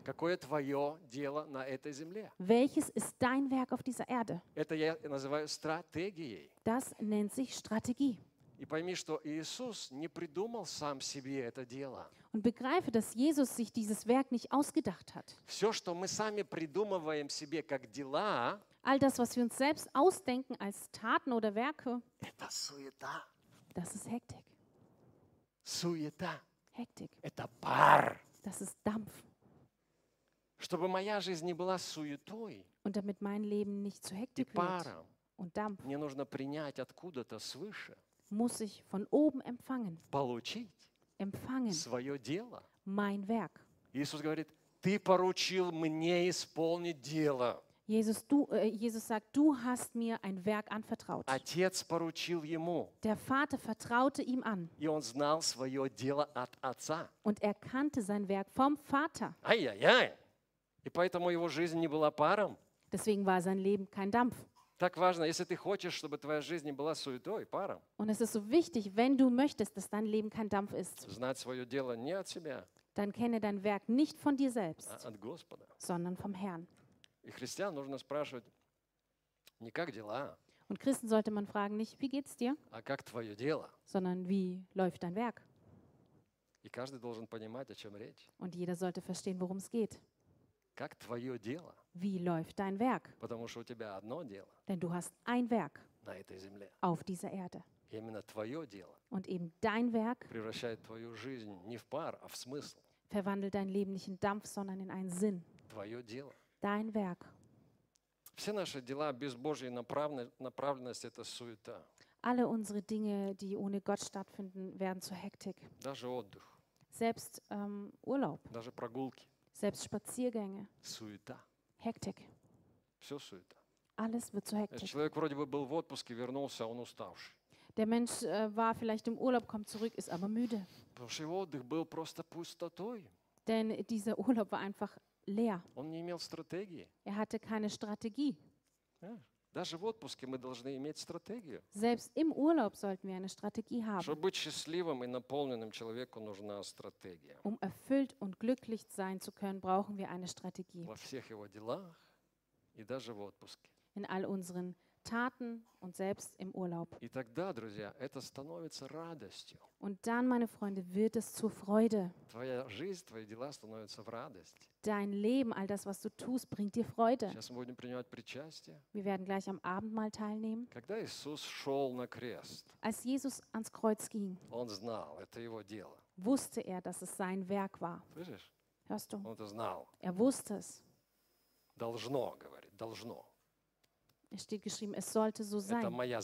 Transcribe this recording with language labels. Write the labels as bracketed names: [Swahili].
[Russian] Какое твое дело на этой земле? [German] Welches ist dein Werk auf dieser Erde? [Russian] Это я называю стратегией. [German] Das nennt sich Strategie. [Russian] И пойми, что Иисус не придумал сам себе это дело. [German] Und begreife, dass Jesus sich dieses Werk nicht ausgedacht hat. [Russian] Все, что мы сами придумываем себе как дела, [German] all das, was wir uns selbst ausdenken als Taten oder Werke, [Russian] это суета. [German] Das ist Hektik. [Russian] Суета. [German] Hektik. [Russian] Это пар. [German] Das ist Dampf. [Russian] Чтобы моя жизнь не была суетой. [German] Und damit mein Leben nicht zu Hektik wird. Und Dampf. [Russian] Мне нужно принять откуда-то свыше. [German] Muss ich von oben empfangen. [Russian] Получить [German] empfangen. [Russian] Свое дело. [German] Mein Werk. [Russian] Иисус говорит, ты поручил мне исполнить дело. [German] Jesus, du, Jesus sagt, du hast mir ein Werk anvertraut. [Russian] Отец поручил ему. [German] Der Vater vertraute ihm an. [Russian] И он знал свое дело от отца. [German] Und er kannte sein Werk vom Vater. [Russian] Ай-яй-яй. И поэтому его жизнь не была паром. [German] Deswegen war sein Leben kein Dampf. [Russian] Так важно, если ты хочешь, чтобы твоя жизнь не была суетой, паром. [German] Und es ist so wichtig, wenn du möchtest, dass dein Leben kein Dampf ist. [Russian] Знать свое дело не от себя. [German] Dann kenne dein Werk nicht von dir selbst. [Russian] А от Господа. [German] Sondern vom Herrn. [Russian] И христиан нужно спрашивать не как дела. [German] Und Christen sollte man fragen nicht, wie geht's dir? [Russian] А как твое дело? [German] Sondern wie läuft dein Werk? [Russian] И каждый должен понимать, о чем речь. [German] Und jeder sollte verstehen, worum es geht. [Russian] Как твое дело? [German] Wie läuft dein Werk? [Russian] Потому что у тебя одно дело. [German] Denn du hast ein Werk. [Russian] На этой земле. [German] Auf dieser Erde. [Russian] Именно твое дело. [German] Und eben dein Werk. [Russian] Превращает твою жизнь не в пар, а в смысл. [German] Verwandelt dein Leben nicht in Dampf, sondern in einen Sinn. [Russian] Твое дело. [German] Dein Werk. [Russian] Все наши дела без Божьей направленности это суета. [German] Alle unsere Dinge, die ohne Gott stattfinden, werden zur Hektik. [Russian] Даже отдых. [German] Selbst Urlaub. [Russian] Даже прогулки. [German] Selbst Spaziergänge. [Russian] Суета. [German] Hektik. [Russian] Все суета. [German] Alles wird zu Hektik. [Russian] Человек вроде бы был в отпуске, вернулся, он уставший. [German] Der Mensch war vielleicht im Urlaub, kommt zurück, ist aber müde. [Russian] Потому что его отдых был просто пустотой. [German] Denn dieser Urlaub war einfach leer. [Russian] Он не имел стратегии. [German] Er hatte keine Strategie. [Russian] Даже в отпуске мы должны иметь стратегию. [German] Selbst im Urlaub sollten wir eine Strategie haben. [Russian] Чтобы быть счастливым и наполненным человеку нужна стратегия. [German] Um erfüllt und glücklich sein zu können, brauchen wir eine Strategie. [Russian] Во всех его делах и даже в отпуске. [German] In all unseren Taten und selbst im Urlaub. [Russian] И тогда, друзья, это становится радостью. [German] Und dann, meine Freunde, wird es zur Freude. [Russian] Твоя жизнь, твои дела становятся в радость. [German] Dein Leben, all das, was du tust, bringt dir Freude. [Russian] Сейчас мы будем принимать причастие. [German] Wir werden gleich am Abendmahl teilnehmen. [Russian] Когда Иисус шел на крест, [German] als Jesus ans Kreuz ging, [Russian] он знал, это его дело. [German] Wusste er, dass es sein Werk war. [Russian] Слышишь? [German] Hörst du? [Russian] Он это знал. [German] Er wusste es. [Russian] Должно, говорит, должно. [German] Es steht geschrieben, es sollte so sein.